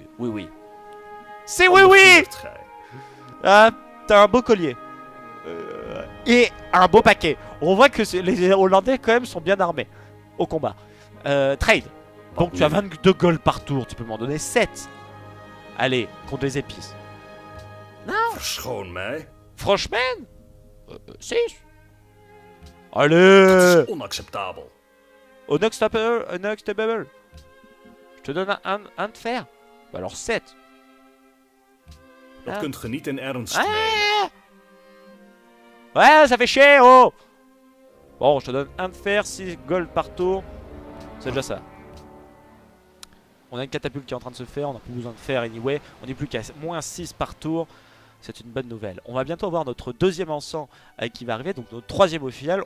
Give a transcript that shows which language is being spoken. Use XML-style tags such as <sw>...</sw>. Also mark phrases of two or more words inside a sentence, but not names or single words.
<fr>Oui, oui. C'est oui, oui. Ah, t'as un beau collier. Et un beau paquet. On voit que les Hollandais quand même sont bien armés au combat. Trade. Donc tu as 22 gold par tour, tu peux m'en donner 7. Allez, contre les épices. Non.</fr> <nl>Verschoon mij.</nl> <fr>Franchement 6. Allez.</fr> <nl>Dat is onacceptabel.</nl> <fr>Unacceptable. Je te donne un de fer. Bah alors 7.</fr> <nl>Dat</nl> <fr>Ah.</fr> <nl>kunt ge niet in ernst</nl> <fr>Ah.</fr> <nl>nemen.</nl> <fr>Ouais, ça fait chier, oh. Bon, je te donne un de fer, 6 gold par tour. C'est déjà ça. On a une catapulte qui est en train de se faire, on n'a plus besoin de fer anyway. On n'est plus qu'à moins 6 par tour. C'est une bonne nouvelle. On va bientôt avoir notre deuxième encens qui va arriver, donc notre troisième au final.</fr>